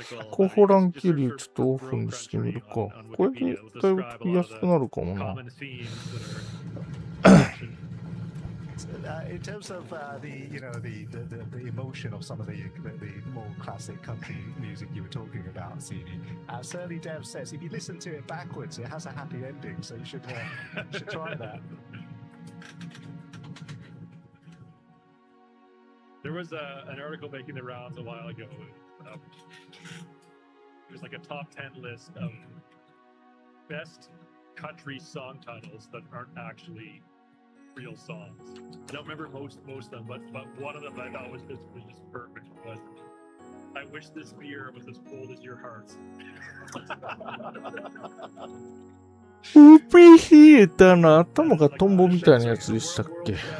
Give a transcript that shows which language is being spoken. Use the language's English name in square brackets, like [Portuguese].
[Japanese] 後方乱気流ちょっとオフにしてみるか。これでだいぶ飛びやすくなるかもな。 [English] location. In terms of the emotion of some of the more classic country music you were talking about, CD, Surly Dev says if you listen to it backwards, it has a happy ending, so you should try that. There was an article making the rounds a while ago. There's like a top 10 list of best country song titles that aren't actually real songs. I don't remember most of them, but one of them I thought was just perfect. Was I wish this beer was as cold as your heart. [Japanese] ウーピー冷えたな。頭がトンボみたいなやつでしたっけ。